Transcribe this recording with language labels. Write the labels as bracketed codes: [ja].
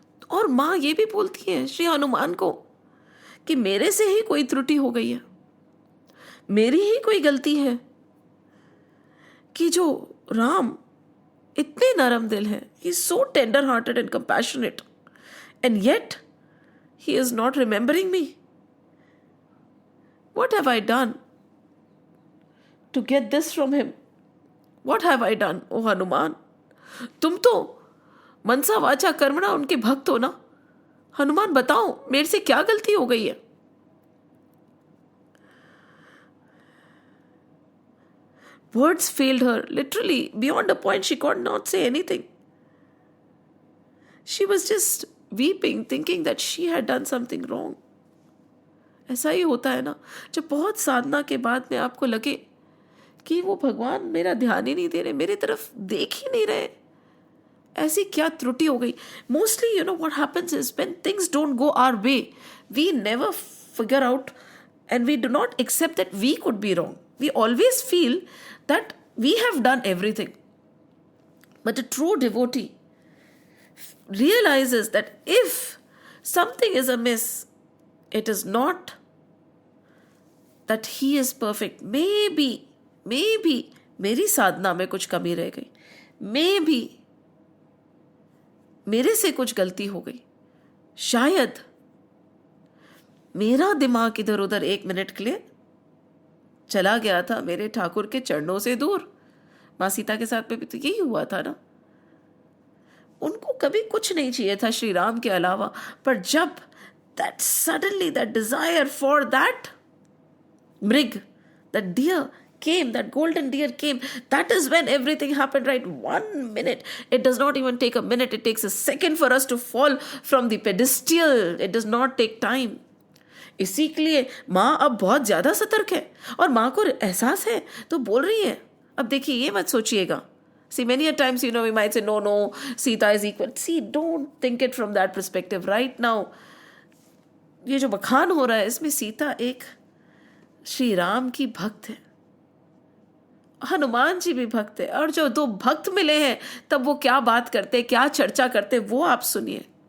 [hi] और माँ ये भी बोलती है श्री हनुमान को कि मेरे से ही कोई त्रुटि हो गई है, मेरी ही कोई गलती है कि जो राम इतने नरम दिल है, [en] He is so tender hearted and compassionate, and yet he is not remembering me. What have I done to get this from him? What have I done, O Hanuman? [hi] तुम तो मनसा वाचा कर्मणा उनके भक्त हो ना. हनुमान बताओ मेरे से क्या गलती हो गई है. [en] Words failed her, literally beyond a point. She could not say anything. She was just weeping, thinking that she had done something wrong. [hi] ऐसा ही होता है ना, जब बहुत साधना के बाद में आपको लगे कि वो भगवान मेरा ध्यान ही नहीं दे रहे, मेरी तरफ देख ही नहीं रहे, ऐसी क्या त्रुटि हो गई. [en] Mostly what happens is when things don't go our way, we never figure out and we do not accept that we could be wrong. We always feel that we have done everything. But a true devotee realizes that if something is amiss, it is not that he is perfect. [hi] Maybe मेरी साधना में कुछ कमी रह गई, maybe मेरे से कुछ गलती हो गई, शायद मेरा दिमाग इधर उधर 1 मिनट के लिए चला गया था मेरे ठाकुर के चरणों से दूर. माँ सीता के साथ में भी तो यही हुआ था ना. उनको कभी कुछ नहीं चाहिए था श्री राम के अलावा, पर जब [en] that suddenly that desire for that mrig, that deer came, that golden deer came, that is when everything happened, right? 1 minute. It does not even take a minute. It takes a second for us to fall from the pedestal. It does not take time. [hi] इसी के लिए माँ अब बहुत ज्यादा सतर्क है और माँ को एहसास है तो बोल रही है. अब देखिए, ये मत सोचिएगा. [en] See, many a times, we might say, no, Sita is equal. See, don't think it from that perspective. Right now, [hi] ये जो बखान हो रहा है, इसमें सीता एक श्री राम की भक्त है, हनुमान जी भी भक्त है, और जो 2 भक्त मिले हैं तब वो क्या बात करते, क्या चर्चा करते, वो आप सुनिए.